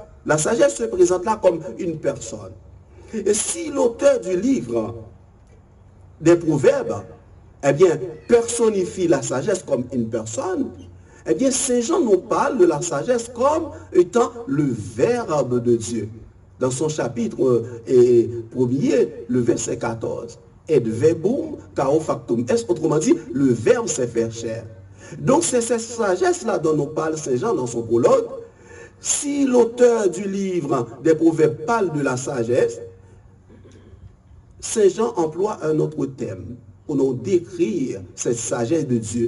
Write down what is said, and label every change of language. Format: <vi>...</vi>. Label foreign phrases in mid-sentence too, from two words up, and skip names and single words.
<fr>La sagesse se présente là comme une personne. Et si l'auteur du livre des Proverbes, eh bien, personnifie la sagesse comme une personne, eh bien, Saint Jean nous parle de la sagesse comme étant le Verbe de Dieu. Dans son chapitre premier, le verset 14.</fr> <la>Et verbum caro factum est,</la> <fr>autrement dit, le Verbe s'est fait chair. Donc, c'est cette sagesse-là dont nous parle Saint Jean dans son prologue. Si l'auteur du livre des Proverbes parle de la sagesse, Saint Jean emploie un autre thème pour nous décrire cette sagesse de Dieu.</fr>